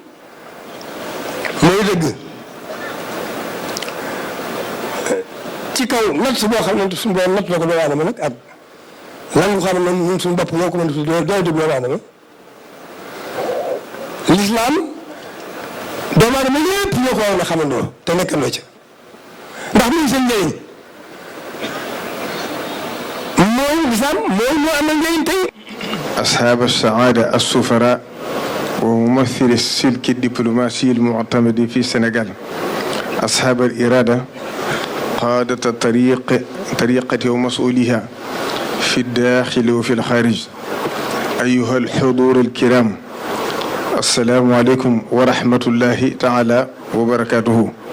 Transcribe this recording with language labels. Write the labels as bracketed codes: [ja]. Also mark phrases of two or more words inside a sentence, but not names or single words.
[wo] mooy dëgg ci kaw natt boo xam ne suñu borom natt la ko doomu aadama nag ak lan nga xam ne ñun suñu bopp ñoo ko mën a tudd dooy dëgg doomu aadama lislaam doomu aadama yëpp ñoo ko war a xamandoo te nekkandoo ca ndax muy seen njëriñ mooy lislaam mooy moo amal njëriñ tey [ar] أصحاب السعادة السفراء وممثل السلك الدبلوماسي المعتمد في السنغال أصحاب الإرادة قادة طريقة ومسؤوليها في الداخل وفي الخارج أيها الحضور الكرام السلام عليكم ورحمة الله تعالى وبركاته